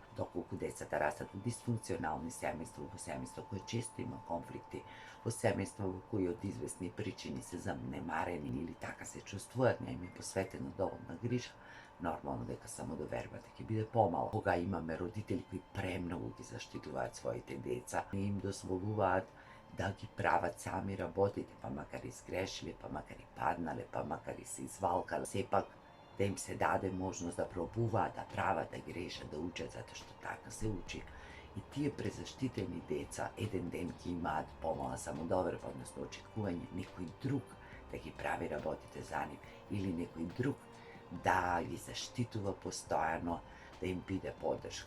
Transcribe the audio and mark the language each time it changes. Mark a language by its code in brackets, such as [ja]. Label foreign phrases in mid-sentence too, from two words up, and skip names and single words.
[mk] Доколку децата растат во дисфункционални семејства, во семејства кои често има конфликти, во семејства во кои од известни причини се занемарени или така се чувствуваат, не им е посветена доволна грижа, нормално дека самодовербата ќе биде помала. Кога имаме родители кои премногу ги заштитуваат своите деца, не им дозволуваат да ги прават сами работите, па макар и сгрешиле, па макар и паднале, па макар и се извалкале, сепак да им се даде можност да probува, da права, да грешат, да учат, затоа што така се учи. И тие презаштитени деца еден ден ќе имаат помала самодоверба, односно очекување некој друг да ги прави работите за нив или некој друг да ги заштитува постојано, да им биде поддршка.